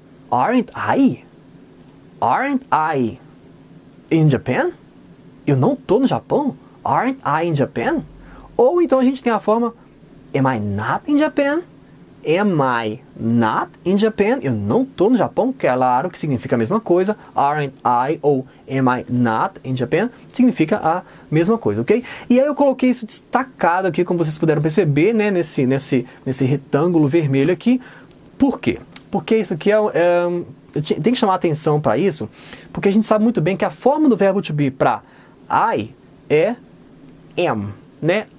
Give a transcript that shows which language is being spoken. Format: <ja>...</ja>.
<en>Aren't I? Aren't I in Japan?</en> <pt>Eu não tô no Japão?</pt> <en>Aren't I in Japan?</en> <pt>Ou então a gente tem a forma</pt> <en>Am I not in Japan? Am I not in Japan?</en> <pt>Eu não tô no Japão, claro que significa a mesma coisa.</pt> <en>Aren't I ou Am I not in Japan?</en> <pt>Significa a mesma coisa, ok? E aí eu coloquei isso destacado aqui, como vocês puderam perceber, né, nesse retângulo vermelho aqui. Por quê? Porque isso aqui tem que chamar atenção para isso, porque a gente sabe muito bem que a forma do verbo to be para I é am, né?</pt>